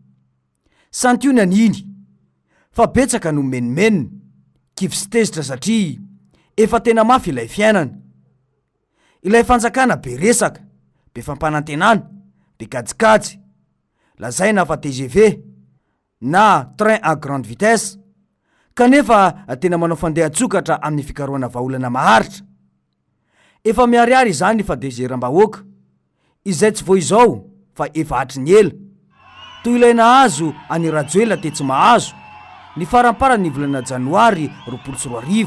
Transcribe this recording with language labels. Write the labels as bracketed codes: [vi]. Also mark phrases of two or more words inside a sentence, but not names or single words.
[mg] Santy io naniny fa betsaka no menimenina kivy sy tezitra satria efa tena mafy ilay fiainana. Ilay fanjakana be resaka, be fampanantenana, be kajikajy, lazaina fa TGV na [fr] train à grande vitesse, [mg] kanefa tena manao fandeha-tsokatra amin'ny fikarohana vahaolana maharitra. Efa miariary izany fa dezeram-bahoaka izay tsy vo izao fa efa hatry ny ela. Toy ilay nahazo any Rajoelina tetsy mahazo ny faramparany ny volana janoary 2024.